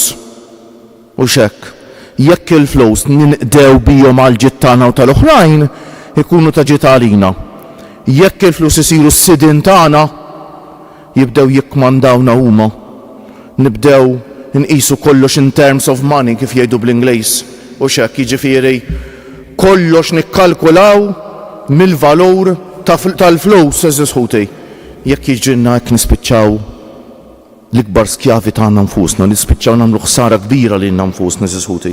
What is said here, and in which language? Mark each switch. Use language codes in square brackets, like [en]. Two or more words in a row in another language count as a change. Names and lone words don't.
[mt] U x'hekk jekk il-flus ninqdew bihom għal ġid tagħna u tal-oħrajn ikunu ta' ġid għalina. Jekk il-flus isiru s-sidin tagħna jibdew jikkmandawna huma. Nibdew nqisu kollox [en] in terms of money [mt] kif jgħidu bl-Ingliż. U x'hekk jiġifieri kollox nikkalkulaw mill-valur tal-flus eżis ħuti. Jekk jiġrilna hekk nispiċċaw l-ikbar skjavi tagħna nfusna, nispiċċaw nagħmlu ħsara kbira lilna nfusna eżis ħuti.